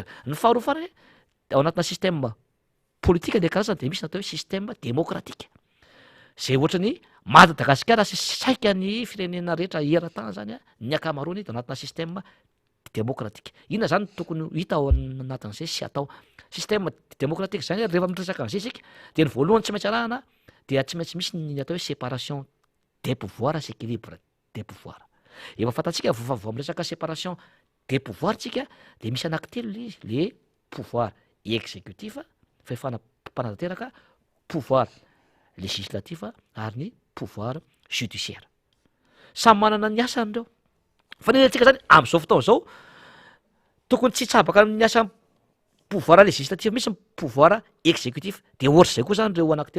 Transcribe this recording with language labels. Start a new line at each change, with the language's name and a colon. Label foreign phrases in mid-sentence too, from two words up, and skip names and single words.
Malagasy: Ny faharoa farany ao anatina système politika le karazany de misy natao hoe
French: système démocratique
Malagasy: zay ohatrany Madagasikara sy saika ny firenena rehetra era-tany zany a ny akamaroany de anatina
French: système démocratique.
Malagasy: Inona zany tokony hita ao anatin'izay sy atao
French: système démocratique
Malagasy: zany rehefa mitresaka an'izay isika de ny voalohany tsy maintsy arahana dia tsy maintsy misy ny atao hoe
French: séparation des pouvoirs
Malagasy: sy
French: équilibre des pouvoirs.
Malagasy: Efa fantatsika vao miresaka
French: séparation des pouvoirs
Malagasy: tsika de misy anankitelo le izy, le
French: pouvoir exécutif
Malagasy: fahefana mpanantanteraka,
French: pouvoir législatif
Malagasy: ary ny
French: pouvoir judiciaire.
Malagasy: Samy manana ny asany reo. Fa ny antsika zany am'izao fotoana zao tokony tsy hitsabaka ny asa
French: pouvoir législatif
Malagasy: misy
French: pouvoir exécutif
Malagasy: de ohatry zay koa zany reo anankitelo.